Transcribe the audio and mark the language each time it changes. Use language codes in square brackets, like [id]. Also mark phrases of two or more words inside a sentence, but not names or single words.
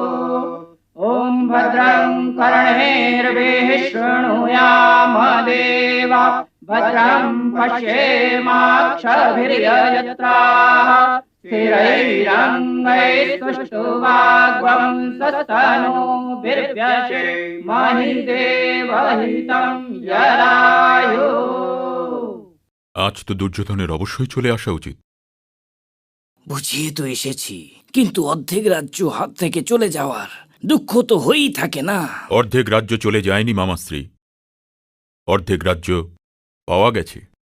[sa] ॐ भद्रं कर्णैर्भिः शृणुयाम देवा भद्रं पश्येमाक्षभिर्यजत्राः स्थिरैरङ्गैस्तुष्टुवाग्वंसस्तनूभिर्व्यशेमहि देवहितं यदायुः। [bn] আজ তো দুর্যোধনের অবশ্যই চলে আসা উচিত। বুঝিয়ে তো এসেছি, কিন্তু অর্ধেক রাজ্য হাত থেকে চলে যাওয়ার দুঃখ তো হয়েই থাকে না। অর্ধেক রাজ্য চলে যায়নি মামাশ্রী, অর্ধেক রাজ্য পাওয়া গেছে।